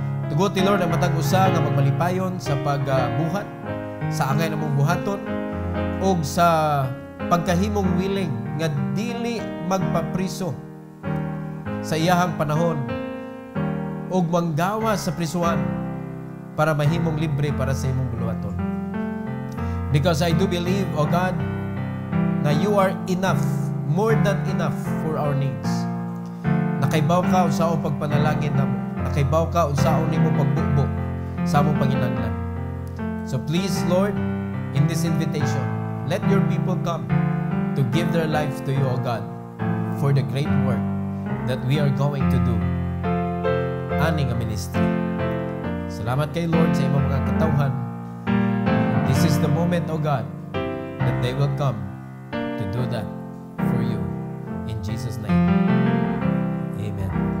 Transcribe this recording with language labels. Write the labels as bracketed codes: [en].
[ceb] Tugot ni Lord ang matag usa nga magmalipayon sa pagbuhat, sa angay namong buhaton, o sa pagkahimong willing nga dili magpapriso sa iyahang panahon o manggawa sa prisuhan para mahimong libre para sa imong buluhaton. [en] Because I do believe, O God, na you are enough, more than enough for our needs. [ceb] Nakaibaw ka sa akong pagpanalangin namo. Nakaibaw ka unsaon nimo pagbukbo sa among panginahanglan. [en] So please, Lord, in this invitation, let your people come to give their lives to you, O God, for the great work that we are going to do. [ceb] Ani nga ministry. Salamat kay Lord sa imong mga katawhan. [en] This is the moment, O God, that they will come to do that for you. In Jesus' name, amen.